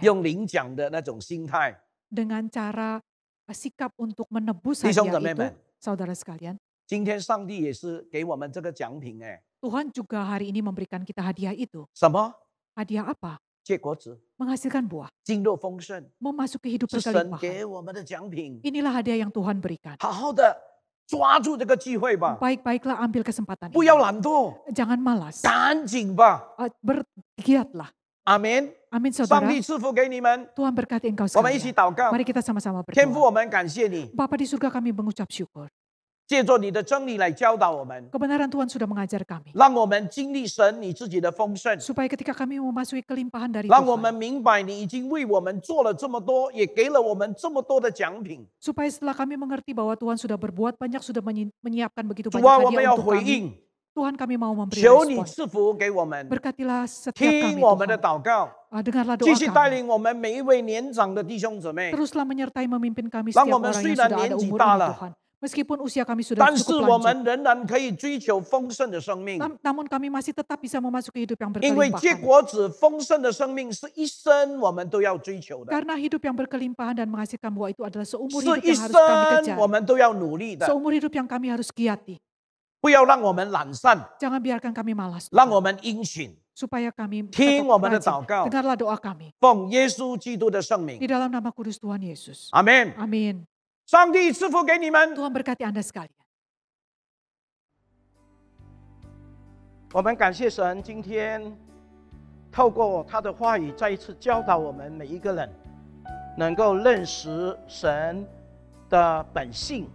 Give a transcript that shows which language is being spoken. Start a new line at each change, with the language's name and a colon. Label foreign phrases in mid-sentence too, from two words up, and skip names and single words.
Chinese: 用领奖的那种心态。
Indonesian: Dengan cara sikap untuk menebus
Chinese: 弟兄
Indonesian: hadiah
Chinese: 姊妹
Indonesian: itu,
Chinese: 们，
Indonesian: saudara sekalian,
Chinese: 今天上帝也是给我们这个奖品哎，
Indonesian: Tuhan juga hari ini memberikan kita hadiah itu.
Chinese: 什么？
Indonesian: Hadiah apa?
Chinese: 结果子，
Indonesian: Menghasilkan buah,
Chinese: 经络丰盛，
Indonesian: memasuki hidup
Chinese: 是神
Indonesian: berkelimpahan.
Chinese: 给我们的奖品。
Indonesian: Inilah hadiah yang Tuhan berikan.
Chinese: 好好的抓住这个机会吧，
Indonesian: Baik-baiklah ambil kesempatan
Chinese: 不
Indonesian: ini.
Chinese: 要懒惰，
Indonesian: Jangan malas.
Chinese: 赶紧吧。
Indonesian: Bergiatlah.
Chinese: 阿门。
Indonesian: Amin
Chinese: 上
Indonesian: saudara.
Chinese: 帝赐福给你们，
Indonesian: Tuhan berkati engkau
Chinese: 我们一起
Indonesian: sekalian.
Chinese: 祷告。
Indonesian: Mari kita sama-sama
Chinese: 天父，
Indonesian: berdoa.
Chinese: 我们感谢你，
Indonesian: Bapa di surga kami mengucap syukur.
Chinese: 借着你的真理来教导我们，
Indonesian: Kebenaran Tuhan sudah mengajar kami.
Chinese: 让我们经历神你自己的丰盛，
Indonesian: Supaya ketika kami memasuki kelimpahan dari
Chinese: 让我们
Indonesian: Tuhan.
Chinese: 明白你已经为我们做了这么多，也给了我们这么多的奖品。
Indonesian: Supaya setelah kami mengerti bahwa Tuhan sudah berbuat banyak, sudah menyiapkan begitu
Chinese: 主
Indonesian: banyak
Chinese: 啊，我们
Indonesian: hadiah
Chinese: 要
Indonesian: untuk
Chinese: 回
Indonesian: kami.
Chinese: 应，
Indonesian: Tuhan kami mau memberi
Chinese: 求你
Indonesian: respon.
Chinese: 赐福给我们，
Indonesian: Berkatilah setiap kami
Chinese: 听我们的
Indonesian: Tuhan.
Chinese: 祷告，
Indonesian: Dengarlah
Chinese: 继
Indonesian: doa
Chinese: 续带
Indonesian: kami.
Chinese: 领我们每一位年长的弟兄姊妹。
Indonesian: Teruslah menyertai memimpin kami
Chinese: 让
Indonesian: setiap
Chinese: 我们
Indonesian: orang
Chinese: 虽
Indonesian: yang
Chinese: 然
Indonesian: sudah ada
Chinese: 年纪
Indonesian: umur
Chinese: 大
Indonesian: ini
Chinese: 了，
Indonesian: Tuhan. Meskipun usia kami sudah
Chinese: 但是
Indonesian: cukup
Chinese: 我
Indonesian: lanjut.
Chinese: 们仍然可以追求丰盛的生命，
Indonesian: Namun kami masih tetap bisa memasuki hidup yang
Chinese: 因为结
Indonesian: berkelimpahan.
Chinese: 果子丰盛的生命是一生我们都要追求的，
Indonesian: Karena hidup yang berkelimpahan dan menghasilkan buah itu adalah seumur
Chinese: 是
Indonesian: hidup
Chinese: 一
Indonesian: yang harus kami
Chinese: 生
Indonesian: kejar.
Chinese: 我们都要努力的。
Indonesian: Seumur hidup yang kami harus giati.
Chinese: 不要让我们懒散，
Indonesian: Jangan biarkan kami malas.
Chinese: 让我们殷勤，
Indonesian: Supaya kami
Chinese: 听
Indonesian: tetap
Chinese: 我们的
Indonesian: rajin.
Chinese: 祷告，
Indonesian: Dengarlah doa kami.
Chinese: 奉耶稣基督的圣名
Indonesian: Di，dalam nama kudus Tuhan Yesus.
Chinese: 阿门。
Indonesian: Amin.
Chinese: 上帝赐福给你们。
Indonesian: Tuhan berkati Anda sekalian.
Chinese: 我们感谢神，今天透过他的话语，再一次教导我们每一个人，能够认识神的本性。